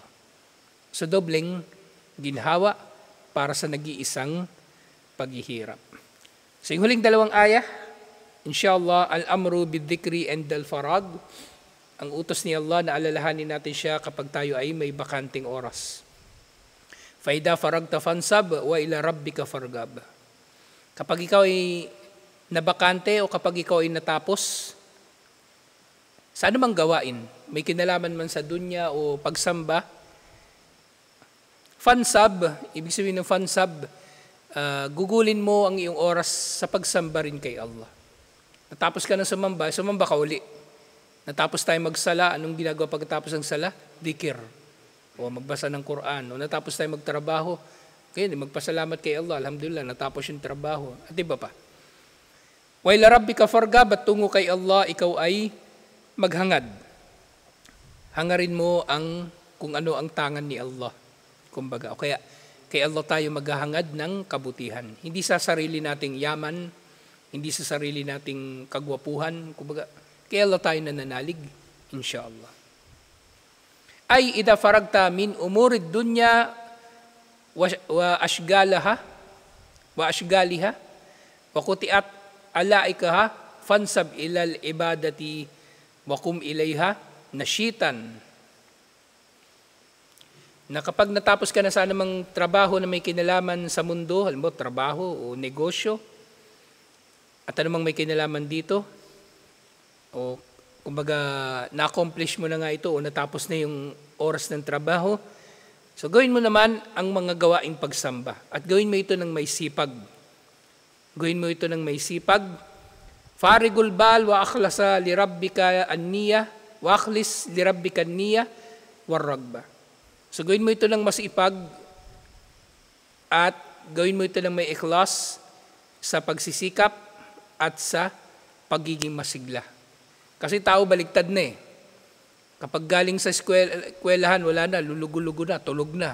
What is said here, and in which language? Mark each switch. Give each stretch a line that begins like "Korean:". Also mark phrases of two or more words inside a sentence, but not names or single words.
Filipino: So dobleng ginhawa para sa nag-iisang paghihirap. So yung huling dalawang aya, insyaallah,
Arabic: الأمر بالذكر and الفراغ.
Filipino: Ang utos ni Allah na alalahanin natin siya kapag tayo ay may bakanting oras.
Arabic: فإذا فرغت فانصب وإلى ربك فارغب.
Filipino: Kapag ikaw ay nabakante o kapag ikaw ay natapos, sa anumang gawain, may kinalaman man sa dunya o pagsamba, fansab, ibig sabihin ng fansab, gugulin mo ang iyong oras sa pagsamba rin kay Allah. Natapos ka na sumamba ka uli. Natapos tayo magsala, anong ginagawa pagkatapos ng sala? Dikir. O magbasa ng Quran. O natapos tayo magtrabaho, kaya magpasalamat kay Allah. Alhamdulillah, natapos yung trabaho. At iba pa.
Arabic: وإلى ربك فارغب,
Filipino: at tungo kay Allah, ikaw ay maghangad. Hangarin mo ang kung ano ang tangan ni Allah. Kumbaga, o kaya kay Allah tayo maghahangad ng kabutihan. Hindi sa sarili nating yaman, hindi sa sarili nating kagwapuhan, kumbaga, kay Allah tayo nananalig, insyaallah.
Arabic: أي إذا فرغت من أمور الدنيا وأشغالها وأشغالها وقطعت علائقها فانصب إلى العبادة وقم إليها نشيطا.
Filipino: Na kapag natapos ka na sa anumang trabaho na may kinalaman sa mundo, halimbawa trabaho o negosyo, at anumang may kinalaman dito, o kumbaga na-accomplish mo na nga ito o natapos na yung oras ng trabaho, so gawin mo naman ang mga gawaing pagsamba at gawin mo ito ng may sipag. Gawin mo ito ng may sipag.
Arabic: فارغ البال وأخلص لربك النية وأخلص لربك النية والرغبة.
Filipino: So gawin mo ito ng masipag at gawin mo ito ng may ikhlas sa pagsisikap at sa pagiging masigla. Kasi tao baligtad na eh. Kapag galing sa eskwelahan, wala na, lulugo-lugo na, tulog na.